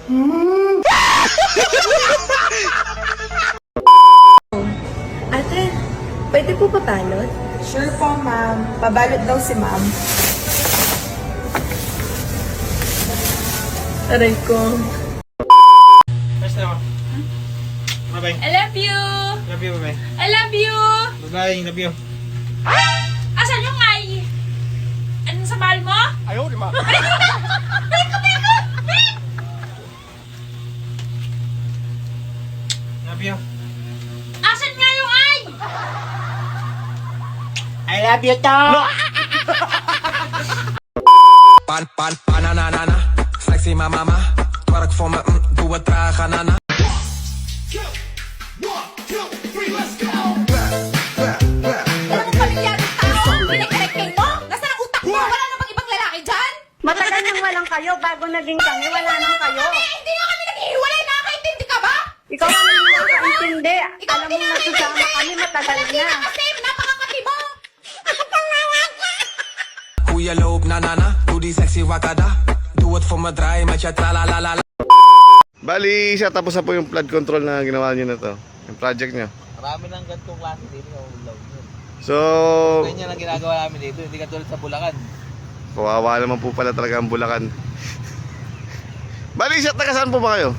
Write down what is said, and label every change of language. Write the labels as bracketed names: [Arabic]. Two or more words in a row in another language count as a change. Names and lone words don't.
[Filipino] Ate, pwede po pabalot? Sure po, ma'am. Pabalot daw si ma'am. Aray ko. First na ako. Bye-bye. [English] I love you! Love you, bye-bye. I love you! Bye-bye, love you. [Filipino] Asan yung ay? Anong sa mahal mo? Ayaw, di ma. Balik ko! Balik! [English] Love you. [Filipino] Asan nga yung ay? [English] I love you, to. Banana, sexy mama, [Dutch] twerk voor me, doe het traag, nana. [Filipino] Alam mo pamilyarong tao? Pinag-erecting mo? Nasaan ang utak mo? Wala namang ibang lalaki dyan? Matagal nang walang kayo, bago naging kami, wala nang kayo. Hindi nga kami naghihiwalay, nakakaintindi ka ba? Ikaw ang hindi nakakaintindi. Ikaw Alam mo, nasasama kami matagal Hindi na. na kasi, napakakati mo! [Dutch] Goeie loop, nana, doe die sexy wakada. Doe het voor me, draai met je tralalala. [Filipino] Bali, siya tapos na po yung flood control na ginawa niyo na to. Yung project niyo. Marami ng ganitong klase dito sa Ulaw. So, Ganyan ang ginagawa namin dito, hindi katulad sa Bulacan. kawawa naman po pala talaga ang Bulacan. Bali, siya taga saan po ba kayo?